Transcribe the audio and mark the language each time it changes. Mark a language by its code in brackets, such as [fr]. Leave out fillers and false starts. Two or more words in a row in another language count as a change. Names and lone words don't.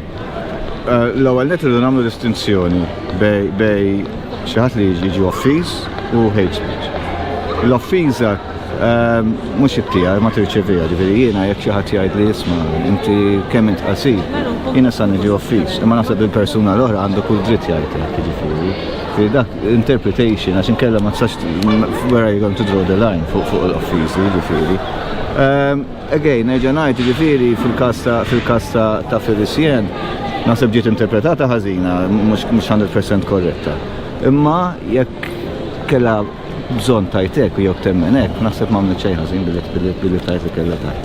[mt] L-ewwel nett irridu nagħmlu distinzjoni bej xi ħadd li jiġi offiż u hate speech. L-offiża mhux it-tiegħi ma tirċevija, ġifieri jiena jekk xi ħadd jgħid li isma' inti kemm int qasir, jiena sa niġi offiż, imma naħseb il-persuna l-oħra għandu kull dritt jgħid hekk ġifieri. Ġifieri dak interpretation għax inkella ma tistax [en] where are you going to draw the line [mt] fuq l-offiżi ġifieri. Again, nerġa' ngħid ġifieri fil-każ ta' Felicien naħseb ġiet interpretata ħażina, mhux 100% korretta. Imma jekk kellha bżonn tajtek u jekk temmen hekk, naħseb m'għamlet xejn ħażin billi tajt li kellha tajt.